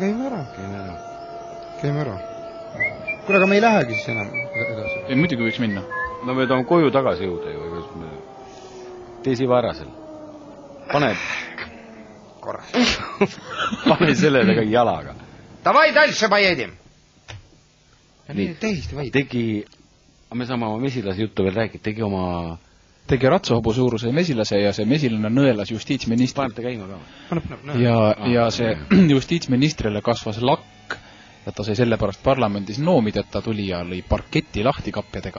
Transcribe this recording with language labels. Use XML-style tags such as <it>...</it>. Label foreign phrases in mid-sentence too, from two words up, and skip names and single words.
<et>Käime ära. Kuule, aga me ei lähegi siis enam edasi. Ei, muidugi võiks minna. No me toome koju tagasi jõuda ju. Teisi varasel. Pane sellele ka jalaga.</et> <ru>Давай дальше поедем.</ru> <et>Tegi, me saame oma mesilase juttu veel rääkida, tegi ratsahobu suuruse mesilase ja see mesilane nõelas justiitsministri. Panete käima ka. Ja see justiitsministrile kasvas lakk ja ta sai sellepärast parlamendis noomid, et ta tuli ja lõi parketti lahti kapjadega.</et>